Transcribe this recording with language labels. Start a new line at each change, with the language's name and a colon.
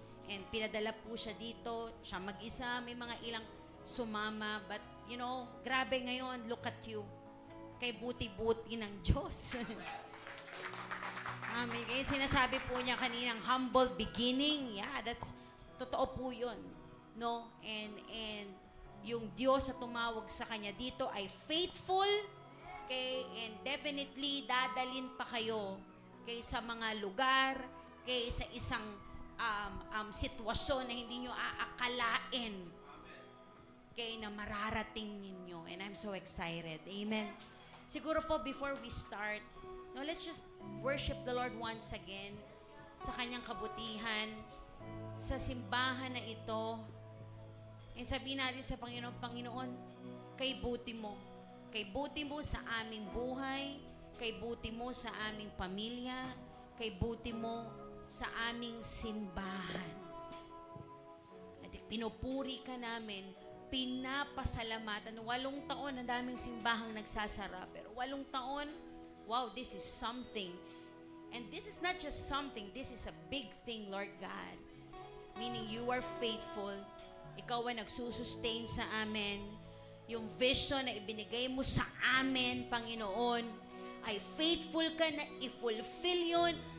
Filipino: And pinadala po siya dito. Siya mag-isa, may mga ilang sumama.
English: But, you know,
Filipino: grabe ngayon,
English: look at you.
Filipino: Kay buti-buti ng Diyos. Amen. Kaya sinasabi po niya kaninang
English: humble beginning. Yeah, that's,
Filipino: totoo po yun. No? And yung Diyos na tumawag sa kanya dito ay faithful. Okay? And definitely, dadalin pa kayo kay sa mga lugar, kay sa isang sitwasyon na hindi nyo aakalain kay na mararating ninyo.
English: And I'm so excited. Amen.
Filipino: Siguro po,
English: before we start, no, let's just worship the Lord once again
Filipino: sa kanyang kabutihan, sa simbahan na ito. And sabihin natin sa Panginoon, Panginoon, kay buti mo. Kay buti mo sa aming buhay, kay buti mo sa aming pamilya, kay buti mo sa aming simbahan. At pinupuri ka namin, pinapasalamatan. 8 taon, ang daming simbahang nagsasara. Pero 8 taon,
English: wow, this is something. And this is not just something, this is a big thing, Lord God. Meaning you are faithful.
Filipino: Ikaw ang nagsusustain sa amin. Yung vision na ibinigay mo sa amin, Panginoon, ay faithful ka na i-fulfill yun.